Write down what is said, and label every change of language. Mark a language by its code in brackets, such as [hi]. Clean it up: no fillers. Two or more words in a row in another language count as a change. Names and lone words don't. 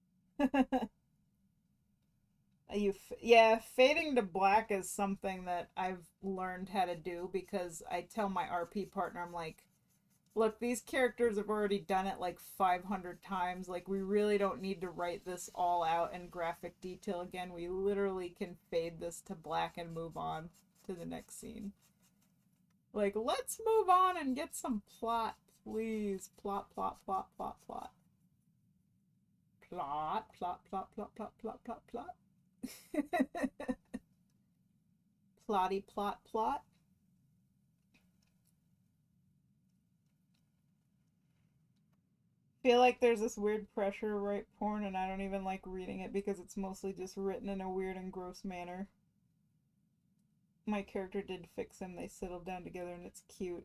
[en] Yeah, fading to black is something that I've learned how to do because I tell my RP partner, I'm like, look, these characters have already done it like 500 times. Like, we really don't need to write this all out in graphic detail again. We literally can fade this to black and move on to the next scene. Like, let's move on and get some plot, please. Plot, plot, plot, plot, plot. Plot, plot, plot, plot, plot, plot, plot, plot. Plotty, plot, plot. Feel like there's this weird pressure to write porn, and I don't even like reading it because it's mostly just written in a weird and gross manner. My character did fix him. They settled down together, and it's cute.